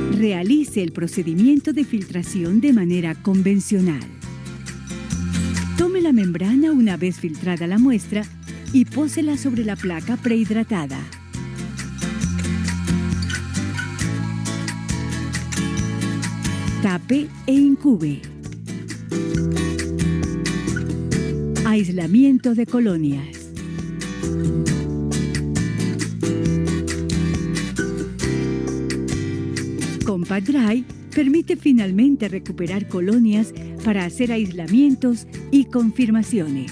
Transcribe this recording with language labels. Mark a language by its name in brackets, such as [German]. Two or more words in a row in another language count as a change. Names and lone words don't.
[Spanish] realice el procedimiento de filtración de manera convencional. Tome la membrana una vez filtrada la muestra y pósela sobre la placa prehidratada. Tape e incube. Aislamiento de colonias. Compact Dry permite finalmente recuperar colonias para hacer aislamientos y confirmaciones.